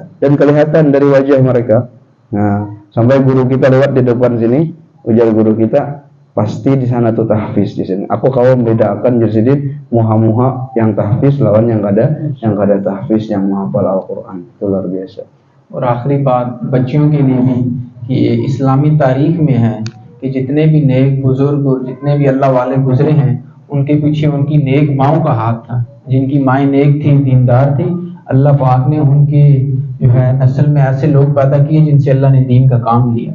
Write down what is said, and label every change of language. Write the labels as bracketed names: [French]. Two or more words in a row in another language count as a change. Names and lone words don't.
[Indonesian] Dan kelihatan dari wajah mereka. Nah, sampai guru kita lewat di depan sini, ujar guru kita, pasti di sana tuh tahfiz di sini. Aku kau membedakan jadi muha-muha yang tahfiz lawan yang kada tahfiz yang menghafal Al-Quran. Itu luar biasa. [Hindi] और आखिरी बात बच्चियों के लिए भी कि इस्लामी तारीख में है कि जितने भी नेक बुजुर्ग और जितने भी अल्लाह वाले गुजरे हैं उनके पीछे उनकी नेक माओं का हाथ था। जिनकी माएँ नेक थी, दीनदार थी, अल्लाह पाक ने उनके जो है नस्ल में ऐसे लोग पैदा किए जिनसे अल्लाह ने दीन का काम लिया।